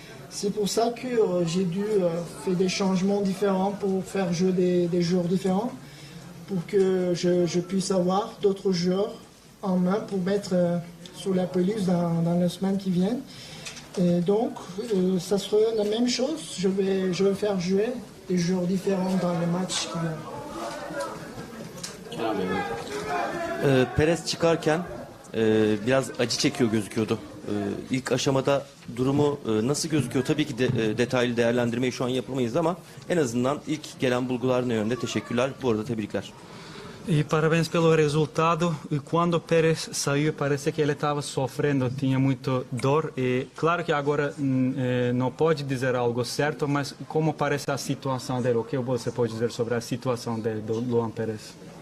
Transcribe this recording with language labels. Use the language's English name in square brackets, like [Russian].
[French] C'est pour ça que j'ai dû faire des changements différents pour faire jouer des joueurs différents, pour que je puisse avoir d'autres joueurs en main pour mettre sur la pelouse dans les semaines qui viennent. Et donc, ça sera la même chose. Je vais faire jouer des joueurs différents dans les matchs qui viennent. [Turkish] Perez çıkarken biraz acı çekiyor gözüküyordu. İlk aşamada durumu nasıl gözüküyor? Tabii ki detaylı değerlendirmeyi şu an yapamayız ama en azından ilk gelen bulgular ne yönde? Teşekkürler. Bu arada tebrikler. [Portuguese] E parabéns pelo resultado. E quando Pérez saiu, parecia que ele estava sofrendo, tinha muito dor. E claro que agora não pode dizer algo certo, mas como parece a situação dele? O que você pode dizer sobre a situação dele, do Luan Pérez?